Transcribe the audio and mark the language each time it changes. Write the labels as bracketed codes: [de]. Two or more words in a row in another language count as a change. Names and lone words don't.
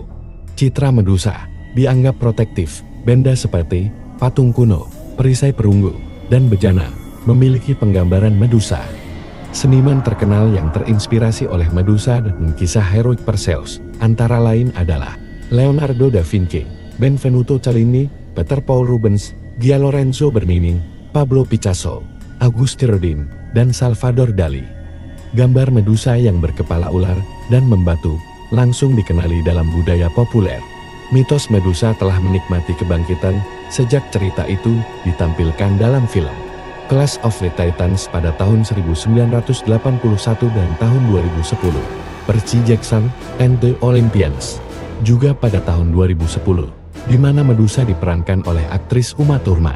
[id] Citra Medusa dianggap protektif. Benda seperti patung kuno, perisai perunggu, dan bejana memiliki penggambaran Medusa. Seniman terkenal yang terinspirasi oleh Medusa dan kisah heroik Perseus, antara lain adalah Leonardo da Vinci, Benvenuto Cellini, Peter Paul Rubens, Gia Lorenzo Bernini, Pablo Picasso, Auguste Rodin, dan Salvador Dali. Gambar Medusa yang berkepala ular dan membatu langsung dikenali dalam budaya populer. Mitos Medusa telah menikmati kebangkitan sejak cerita itu ditampilkan dalam film Clash of the Titans pada tahun 1981 dan tahun 2010, Percy Jackson and the Olympians, juga pada tahun 2010, di mana Medusa diperankan oleh aktris Uma Thurman.